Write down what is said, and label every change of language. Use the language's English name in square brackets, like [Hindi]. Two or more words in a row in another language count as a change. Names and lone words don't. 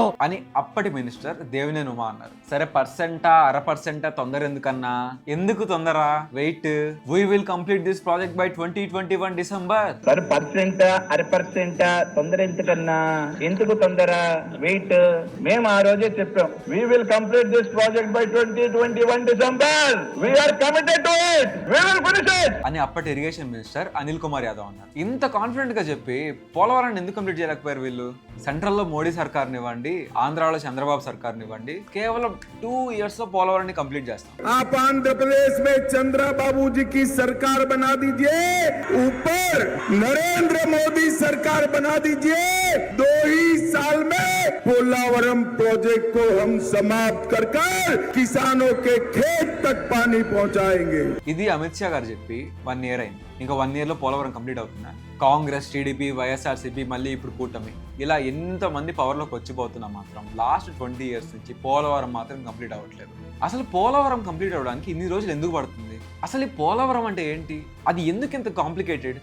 [Telugu] అని అప్పటి మినిస్టర్ దేవినేని ఉమా అన్నారు. సరే, అర% తొందర ఎందుకన్నా? ఎందుకు తొందర? [English] Wait, we will complete this project by 2021 December. [Telugu] సరే, అర% తొందర ఎందుకన్నా? ఎందుకు తొందర? వెయిట్, మేము ఆ రోజే చెప్పాం, [English] we will complete this project by 2021 December. We are committed to it. We will finish it. [Telugu] అని అప్పటి ఇరిగేషన్ మినిస్టర్ అనిల్ కుమార్ యాదవ్ అన్నారు. ఇంత కాన్ఫిడెంట్ గా చెప్పి పోలవరాన్ని ఎందుకు కంప్లీట్ చేయలేకపోయారు వీళ్ళు? సెంట్రల్ లో మోడీ సర్కార్ నివ్వండి, ఆంధ్రాలో చంద్రబాబు సర్కార్ నివ్వండి, కేవలం 2 years లో పోలవరాన్ని కంప్లీట్ చేస్తాం. [Hindi] आप आंध्र प्रदेश में चंद्रबाबू जी की सरकार बना दीजिए, ऊपर नरेंद्र मोदी सरकार बना दीजिए. 2 ही साल में पोलावरम प्रोजेक्ट को हम समाप्त कर किसानों के खेत तक पानी पहुंचाएंगे. [Telugu] ఇది అమిత్ షా గారు చెప్పి 1 year అయింది. ఇంకా 1 year లో పోలవరం కంప్లీట్ అవుతుందా? కాంగ్రెస్, టీడీపీ, వైఎస్ఆర్సీపీ, మళ్ళీ ఇప్పుడు కూటమి, ఇలా ఎంతమంది పవర్లోకి వచ్చిపోతున్నా మాత్రం [English] last 20 years [Telugu] నుంచి పోలవరం మాత్రం కంప్లీట్ అవ్వట్లేదు. అసలు పోలవరం కంప్లీట్ అవ్వడానికి ఇన్ని రోజులు ఎందుకు పడుతుంది? అసలు ఈ పోలవరం అంటే ఏంటి? అది ఎందుకు ఇంత కాంప్లికేటెడ్?